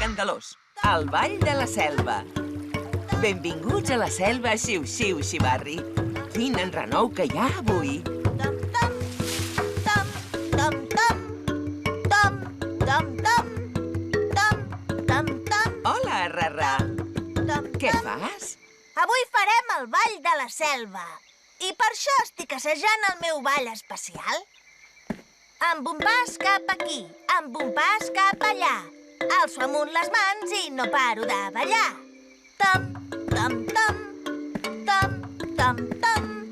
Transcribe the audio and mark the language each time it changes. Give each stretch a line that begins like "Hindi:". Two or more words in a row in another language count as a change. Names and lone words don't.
Catalan: Solos, al Ball de la Selva. Benvinguts a la selva Xiu-Xiu, Xivarri. Quin enrenou que hi ha avui. Tom, tom, tom, tom, tom, tom, tom, tom, tom, tom. Hola, Rarrà. Tom, Què tom. fas? Avui farem el Ball de la Selva. I per això estic assajant el meu ball especial. Amb un pas cap aquí, amb un pas cap allà. Alço amunt les mans i no paro de ballar. Tom, tom, tom, tom, tom, tom.